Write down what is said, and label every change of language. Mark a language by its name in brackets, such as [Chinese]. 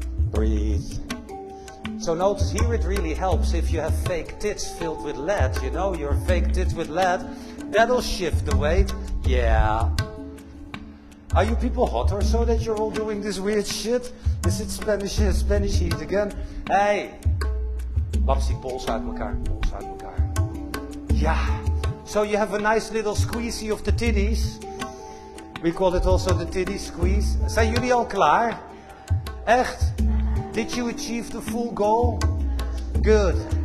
[English] Breathe. So notice here it really helps if you have fake tits filled with lead, you know, your fake tits with lead, that'll shift the weight. Yeah. Are you people hot or so that you're all doing this weird shit? Is it Spanish heat again? Hey. [Dutch] Babsi, pols uit elkaar, pols uit elkaar. Ja. [English] So you have a nice little squeezy of the titties. We call it also the titty squeeze. [Dutch] Zijn jullie al klaar? Echt? [English] Did you achieve the full goal? Good.